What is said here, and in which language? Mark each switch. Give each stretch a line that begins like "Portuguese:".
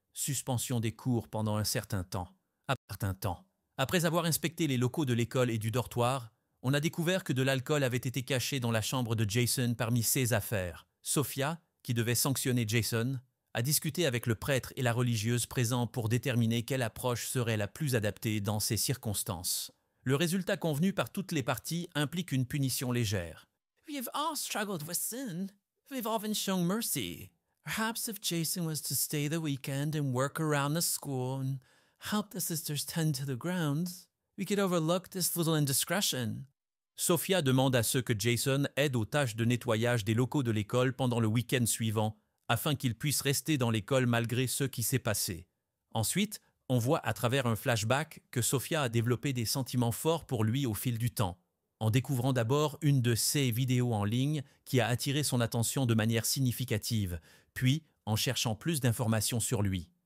French: Suspension des cours pendant un certain temps. Après avoir inspecté les locaux de l'école et du dortoir, on a découvert que de l'alcool avait été caché dans la chambre de Jason parmi ses affaires. Sophia, qui devait sanctionner Jason, a discuté avec le prêtre et la religieuse présents pour déterminer quelle approche serait la plus adaptée dans ces circonstances. Le résultat convenu par toutes les parties implique une punition légère.
English: We've all struggled with sin. We've often shown mercy. Perhaps if Jason was to stay the weekend and work around the school and help the sisters tend to the grounds, we could overlook this little indiscretion.
French: Sophia demande à ce que Jason aide aux tâches de nettoyage des locaux de l'école pendant le week-end suivant, afin qu'il puisse rester dans l'école malgré ce qui s'est passé. Ensuite, on voit à travers un flashback que Sophia a développé des sentiments forts pour lui au fil du temps, en découvrant d'abord une de ses vidéos en ligne qui a attiré son attention de manière significative, puis en cherchant plus d'informations sur lui.